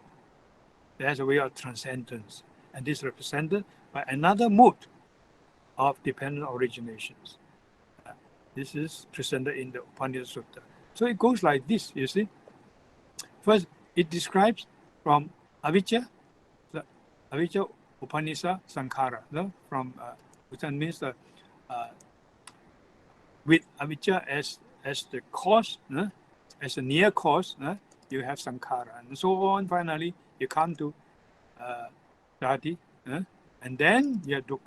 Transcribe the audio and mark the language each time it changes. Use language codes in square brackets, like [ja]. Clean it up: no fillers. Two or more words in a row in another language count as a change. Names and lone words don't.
[en] There's a way of transcendence. And this is represented by another mode of dependent originations. This is presented in the Upanishad Sutta. So it goes like this, you see. First, it describes from [pi] avijja, Upanishad, sankhara. [en] From which means with avijja as the cause, as a near cause, you have sankhara, and so on. Finally, you come to jati, and then you have dukkha.